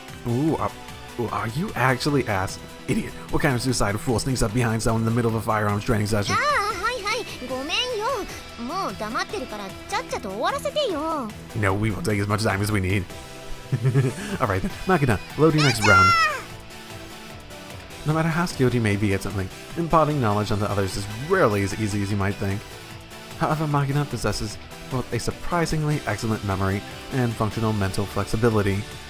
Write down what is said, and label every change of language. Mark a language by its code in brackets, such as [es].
[en] Ooh, are you actually asked? Idiot, what kind of suicidal fool sneaks up behind someone in the middle of a firearms training session? [ja] はいはい、ごめんよ。もう黙ってるからちゃっちゃと終わらせてよ。 [en] No, we will take as much time as we need. Alright then, Makina, load your next round. No matter how skilled you may be at something, imparting knowledge onto others is rarely as easy as you might think. However, Makina possesses both a surprisingly excellent memory and functional mental flexibility.